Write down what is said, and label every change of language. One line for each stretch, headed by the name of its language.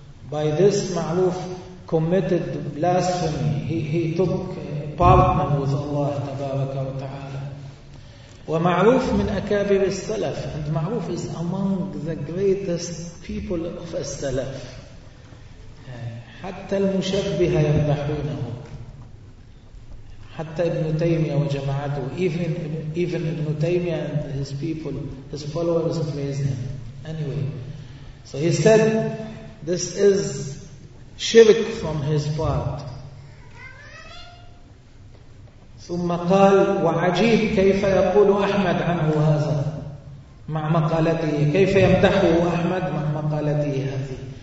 English: By this, معروف committed blasphemy. He took partner with Allah
Arabic: تبارك وتعالى. ومعروف من أكابر السلف،
English: and معروف is among the greatest people of السلف.
Arabic: حتى المشبهة يمدحونه، حتى ابن تيمية وجماعته،
English: even ابن تيمية and his people, his followers praise him. Anyway, so he said, this is shirk from his part.
Arabic: ثم قال: وعجيب كيف يقول أحمد عنه هذا مع مقالته، كيف يمدحه أحمد مع مقالته هذه.